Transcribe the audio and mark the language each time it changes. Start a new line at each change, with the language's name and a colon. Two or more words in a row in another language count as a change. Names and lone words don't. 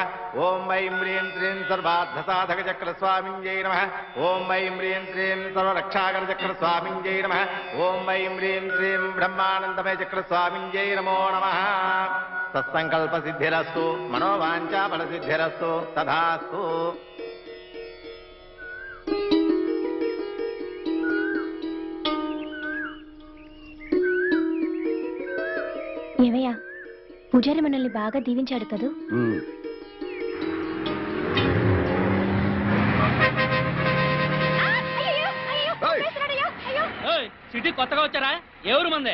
Sanskrit: ओम ऐं ह्रीं श्रीं सर्वार्थसाधकचक्रस्वामिन्यै नमः। ओम ऐं ह्रीं श्रीं सर्वरक्षाकरचक्रस्वामिन्यै नमः। ओम ऐं ह्रीं श्रीं ब्रह्मानन्दमयचक्रस्वामिन्यै नमो नमः। सत्सङ्कल्पसिद्धिरस्तु मनोवाञ्छाफलसिद्धिरस्तु तथास्तु।
Telugu: ఏమయ్యా, పూజారి మనల్ని బాగా దీవించాడు కదూ? సిటీ కొత్తగా వచ్చారా? ఎవరు మందే?